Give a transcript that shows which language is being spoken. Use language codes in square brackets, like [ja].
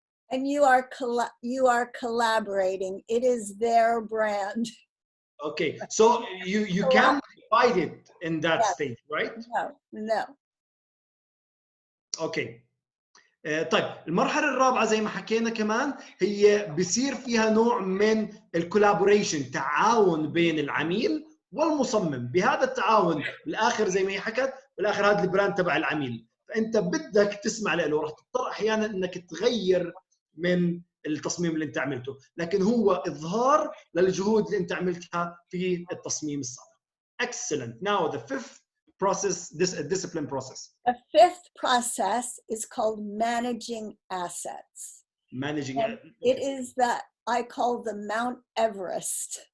[en] And you are collaborating. It is their brand. Okay, so you can divide it in that stage, right? No. Okay. [ar] طيب المرحلة الرابعة زي ما حكينا كمان هي بصير فيها نوع من الكولابوريشن، تعاون بين العميل والمصمم. بهذا التعاون بالاخر زي ما هي حكت، بالاخر هذا البراند تبع العميل، فانت بدك تسمع له، راح تضطر احيانا انك تغير من التصميم اللي انت عملته، لكن هو اظهار للجهود اللي انت عملتها في التصميم السابق. [en] Excellent. Now the fifth process, this discipline process. The fifth process is called managing assets. Managing. It is that I call the Mount Everest.